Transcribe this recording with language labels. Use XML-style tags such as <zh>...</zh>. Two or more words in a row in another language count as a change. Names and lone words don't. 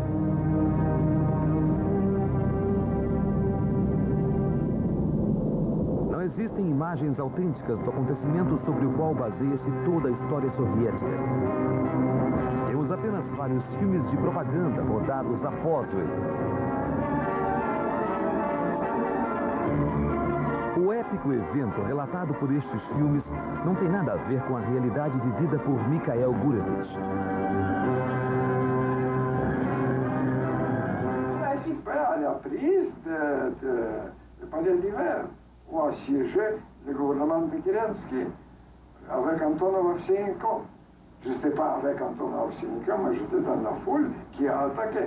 <pt>Não existem imagens autênticas do acontecimento sobre o qual baseia-se toda a história soviética. Temos apenas vários filmes de propaganda rodados após o evento. O épico evento relatado por estes filmes não tem nada a ver com a realidade vivida por Mikhail Gurevich.</pt> <fr>La super a prise de palais d'hiver, où a siégé le gouvernement de Kerensky avec Antonov Ovsyannikov. Je n'étais pas avec Antonov Ovsyannikov, mais j'étais dans la foule qui a attaqué.</fr>